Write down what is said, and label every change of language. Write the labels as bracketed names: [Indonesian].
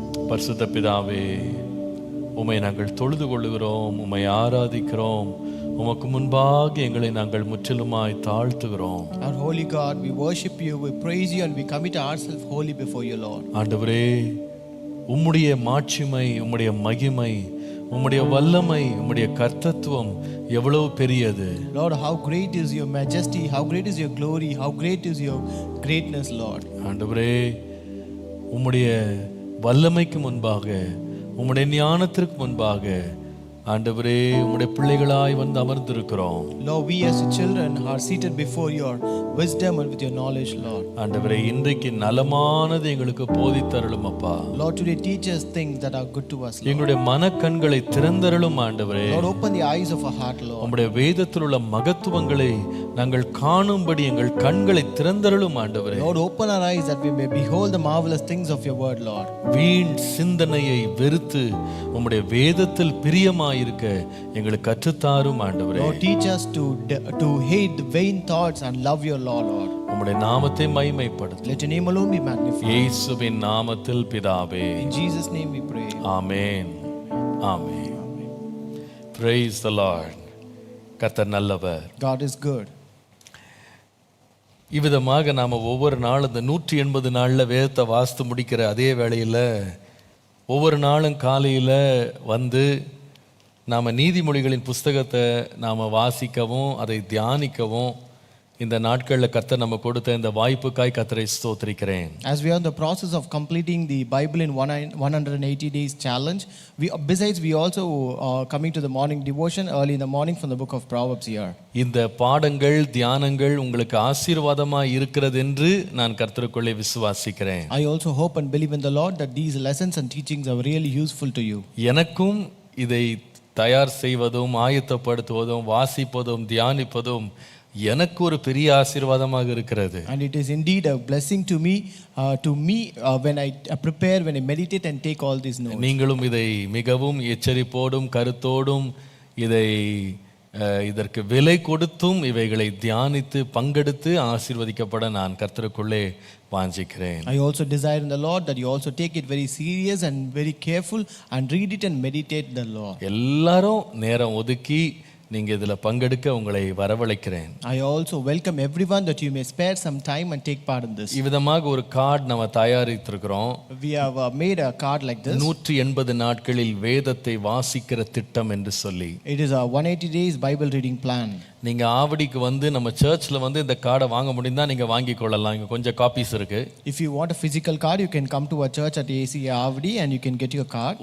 [Tamil] பரிசுத்த பிதாவே, உம்மை நாங்கள் தொழுது கொள்ளுகிறோம், உம்மை ஆராதிக்கிறோம், உமக்கு முன்பாக எங்களை நாங்கள் முற்றிலுமாய் தாழ்த்துகிறோம். [English] Our holy God, we worship you, we praise you and we commit ourselves wholly before you, Lord. [Tamil] ஆண்டவரே, உம்முடைய மாட்சிமை, உம்முடைய மகிமை, உம்முடைய வல்லமை, உம்முடைய கர்த்தத்துவம் எவ்வளவு பெரியது. [English] Lord, how great is your majesty, how great is your glory, how great is your greatness, Lord. [Tamil] ஆண்டவரே, உம்முடைய வல்லமைக்கு முன்பாக, உம்முடைய ஞானத்திற்கு முன்பாக ஆண்டவரே உம்முடைய பிள்ளைகளாய் வந்து அமர்ந்திருக்கிறோம். [English] Lord, we as children are seated before your wisdom and with your knowledge, Lord. [Tamil] ஆண்டவரே, இன்றைக்கு நலமானது எங்களுக்கு போதித்தருளும் அப்பா. [English] Lord, today teach us things that are good to us, Lord. [Tamil] எங்களுடைய மனக்கண்களை திறந்தருளும் ஆண்டவரே. [English] Lord, open the eyes of our heart, Lord. [Tamil] உம்முடைய வேதத்தில் உள்ள மகத்துவங்களை நாங்கள் காணும்படி எங்கள் கண்களை திறந்தருளும் ஆண்டவரே. [English] Lord, open our eyes that we may behold the marvelous things of your word, Lord. [Tamil] வீண் சிந்தனையை வெறுத்து உம்முடைய வேதத்தில் பிரியமாயிருக்க எங்களுக்கு கற்றுத்தாரும் ஆண்டவரே. [English] Lord, teach us to hate the vain thoughts and love your law, Lord. [Tamil] உம்முடைய நாமத்தை மகிமைப்படுத்து. [English] Let your name alone be magnified. [Tamil] இயேசுவின் நாமத்தில் பிதாவே. [English] In Jesus' name we pray. [Tamil] Amen. Amen. [English] Praise the Lord. [Tamil] கர்த்தர் நல்லவர். [English] God is good. [Tamil] இவ்விதமாக நாம் ஒவ்வொரு நாளும் இந்த 180 நாளில் வேதத்தை வாசித்து முடிக்கிற அதே வேளையில் ஒவ்வொரு நாளும் காலையில் வந்து நாம் நீதிமொழிகளின் புஸ்தகத்தை நாம் வாசிக்கவும் அதை தியானிக்கவும் இந்த நாட்களில் கர்த்தர் நம்ம கொடுத்த இந்த வாய்ப்புக்காய் கர்த்தரை ஸ்தோத்திரிக்கிறேன். [English] As we are in the process of completing the Bible in 180 days challenge, we also coming to the morning devotion early in the morning from the book of Proverbs here. [Tamil] இந்த பாடங்கள் தியானங்கள் உங்களுக்கு ஆசீர்வாதமாக இருக்கிறது என்று நான் கர்த்தருக்குள்ளே விசுவாசிக்கிறேன். [English] I also hope and believe in the Lord that these lessons and teachings are really useful to you. [Tamil] எனக்கும் இதை தயார் செய்வதும் ஆயத்தப்படுத்துவதும் வாசிப்பதும் தியானிப்பதும் எனக்கு ஒரு பெரிய ஆசீர்வாதமாக இருக்கிறது. [English] And it is indeed a blessing to me when I prepare, when I meditate and take all these notes. [Tamil] நீங்களும் இதை மிகவும் எச்சரிப்போடும் கருத்தோடும் இதை இதற்கு விலை கொடுத்தும் இவைகளை தியானித்து பங்கெடுத்து ஆசீர்வதிக்கப்பட நான் கர்த்தருக்குள்ளே வாஞ்சிக்கிறேன். [English] I also desire in the Lord that you also take it very serious and very careful and read it and meditate the Lord. [Tamil] எல்லாரும் நேரம் ஒதுக்கி நீங்க இதுல பங்கெடுக்க உங்களை வரவழைக்கிறேன். [English] I also welcome everyone that you may spare some time and take part in this. [Tamil] இவ்விதமாக ஒரு card நம்ம தயாரித்திருக்கிறோம். [English] We have made a card like this. [Tamil] 180 நாட்களில் வேதத்தை வாசிக்கிற திட்டம் என்று சொல்லி. [English] It is a 180 days Bible reading plan. [Tamil] நீங்க ஆவடிக்கு வந்து நம்ம சர்ச்ல வந்து இந்த கார்டை வாங்க முடிந்தா நீங்க வாங்கி கொள்ளலாம். இங்க கொஞ்சம் காப்பீஸ் இருக்கு. [English] If you want a physical card, you can come to a church at ACA Avadi and you can get your card.